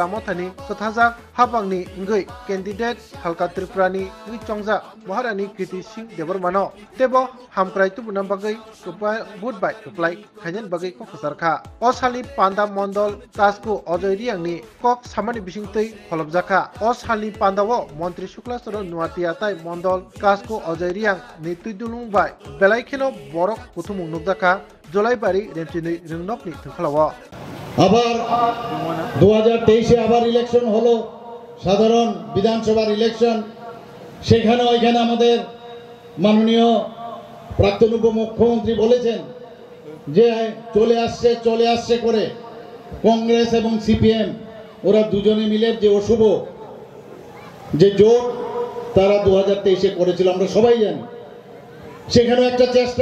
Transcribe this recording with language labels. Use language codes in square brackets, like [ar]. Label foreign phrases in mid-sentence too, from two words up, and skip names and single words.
[trp] Mothani Kothajak Habangni Ngoi Candidate Halka Tripurani Chongja Maharani Kirti Singh Debarmano Tebo Hamkrai Tubunam Bagai Kupai Budbai Kuplai Khanyan Bagai Kokasarka Osali Panda Mondol Kasko Ojoy Diangni Kok Samani Bishingtoi Holobjaka Osali Pandawo Montri Shuklasoro Nuatiatai Mondol Kasko Ojoy Diang Nitui Dulungbai Belaikeno Borok Kutumung Nukdaka July bari Remchini Ringnokni Thungkalawo [bn] আবার 2023 আবার ইলেকশন হলো সাধারণ বিধানসভার ইলেকশন সেখানে ওইখানে আমাদের মাননীয় প্রাক্তন উপমুখ্যমন্ত্রী বলেছেন যে চলে আসছে করে কংগ্রেস এবং সিপিএম ওরা দুজনে মিলে যে অশুভ যে জোট তারা 2023 করেছিল আমরা সবাই জানি সেখানে একটা চেষ্টা